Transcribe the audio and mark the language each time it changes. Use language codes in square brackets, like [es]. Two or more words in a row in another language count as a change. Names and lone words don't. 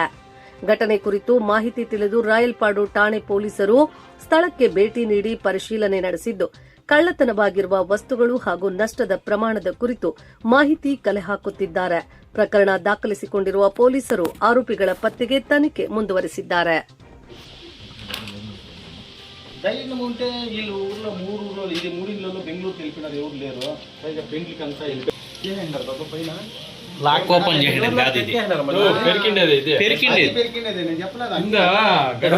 [kn] ಘಟನೆ ಕುರಿತು ಮಾಹಿತಿ ತಿಳಿದು ರಾಯಲ್ಪಾಡು ಠಾಣೆ ಪೊಲೀಸರು ಸ್ಥಳಕ್ಕೆ ಭೇಟಿ ನೀಡಿ ಪರಿಶೀಲನೆ ನಡೆಸಿದ್ದು, ಕಳ್ಳತನವಾಗಿರುವ ವಸ್ತುಗಳು ಹಾಗೂ ನಷ್ಟದ ಪ್ರಮಾಣದ ಕುರಿತು ಮಾಹಿತಿ ಕಲೆ ಹಾಕುತ್ತಿದ್ದಾರೆ. ಪ್ರಕರಣ ದಾಖಲಿಸಿಕೊಂಡಿರುವ ಪೊಲೀಸರು ಆರೋಪಿಗಳ ಪತ್ತೆಗೆ ತನಿಖೆ ಮುಂದುವರೆಸಿದ್ದಾರೆ. [en] lock open [te] చేయడం కాదు ఇది పెరికిండేది ఇది పెరికిండేది ఇందా గడవ